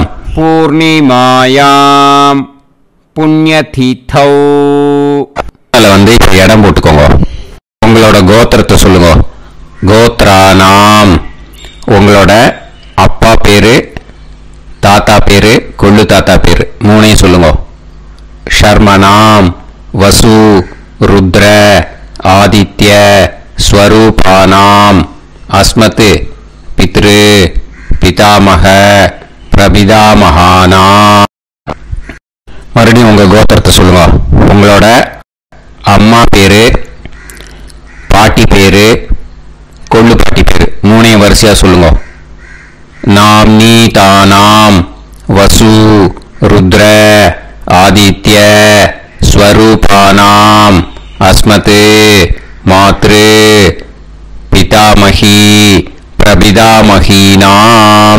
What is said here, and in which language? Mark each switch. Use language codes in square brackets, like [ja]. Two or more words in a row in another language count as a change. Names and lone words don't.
[sa] पूर्णिमायां पुण्यतिथौ. [ta] அதில் இப்போ இடம் போட்டுக்கோங்க. உங்களோட கோத்திரத்தை சொல்லுங்க. கோத்ரானாம் உங்களோட அப்பா பேரு, தாத்தா பேரு, கொள்ளு தாத்தா பேரு 3ஐயும் சொல்லுங்க. [sa] शर्मणाम् वसु रुद्र आदित्य स्वरूपानाम् अस्मत् पितृ पितामह प्रपितामहानाम्. [ta] மறுபடியும் உங்க கோத்திரத்தை சொல்லுங்க. உங்களோட அம்மா பேரு, பாட்டி பேரு, கொள்ளு பாட்டி பேரு மூணையும் வரிசையா சொல்லுங்க. [sa] नाम्नि दानाम् वसु रुद्र आदित्य स्वरूपाणाम् अस्मत् मातृ पितामही प्रपितामहीनाम्.